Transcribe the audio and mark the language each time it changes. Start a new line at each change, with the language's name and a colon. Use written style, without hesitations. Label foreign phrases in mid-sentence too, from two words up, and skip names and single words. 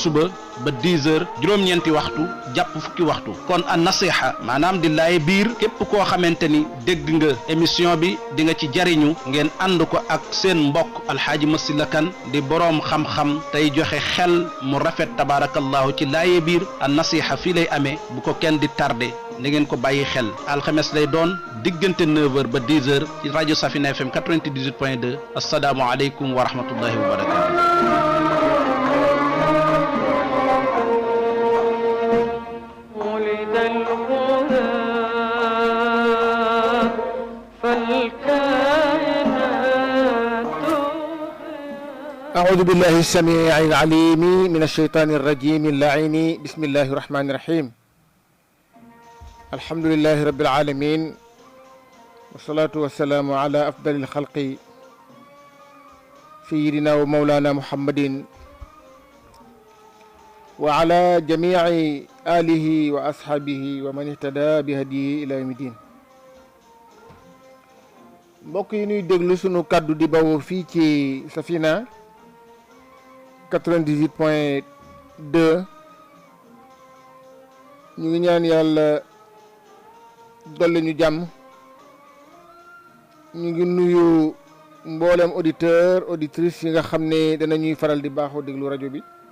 Wolof: suba ba 10h juróom-ñeenti waxtu jàpp fukki waxtu kon an nasiha maanaam di laay biir képp koo xamante ni dégg nga émission bi di nga ci jariñu ngeen ànd ko ak seen mbokk alxaaji Masila Kan di boroom xam-xam tey joxe xel mu rafet tabarakallahu ci laaye biir an nasiha fii lay amee bu ko kenn di tardé na ngeen ko bàyyi xel alxames lay doon diggante 9h ba 10h ci rajo Safina FM 98.2
Arabic: السلام عليكم ورحمة الله وبركاته. أعوذ بالله السميع العليم من الشيطان الرجيم اللعين بسم الله الرحمن الرحيم الحمد لله رب العالمين والصلاة والسلام على أفضل الخلق سيدنا ومولانا محمد وعلى جميع آله وأصحابه ومن اهتدى بهديه إلى يوم الدين
Wolof: mbokk yi ñuy déglu sunu kàddu di bawoo fii ci Safina 98.2 ñu ngi ñaan yàlla dolli ñu jàmm ñu ngi nuyu mboolem
French: auditeur auditrice
Wolof: yi nga xam ne danañuy faral di baaxoo déglu rajo bi